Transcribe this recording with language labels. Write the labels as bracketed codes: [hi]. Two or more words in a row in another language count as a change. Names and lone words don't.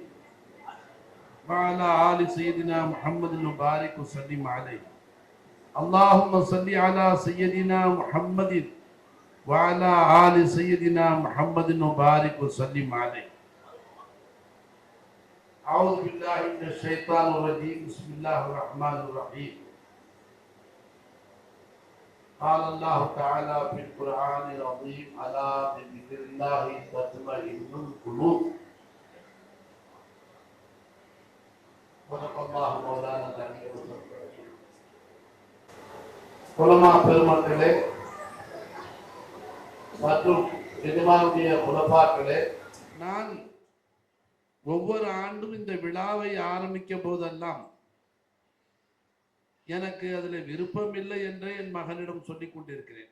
[ar] وعلى آل سيدنا محمد وبارك وسلم عليه اللهم صل على سيدنا محمد وعلى آل سيدنا محمد وبارك وسلم عليه أعوذ بالله من الشيطان الرجيم بسم الله الرحمن الرحيم قال الله تعالى في القرآن العظيم ألا بذكر الله تطمئن القلوب صدق الله مولانا العلي العظيم [ta] உலமா பெருமக்களே மற்றும் எஜமானுடைய குலபாக்களே, நான் ஒவ்வொரு ஆண்டும் இந்த விழாவை ஆரம்பிக்க போதெல்லாம் எனக்கு அதில் விருப்பம் இல்லை என்று என் மகனிடம் சொல்லிக் கொண்டிருக்கிறேன்.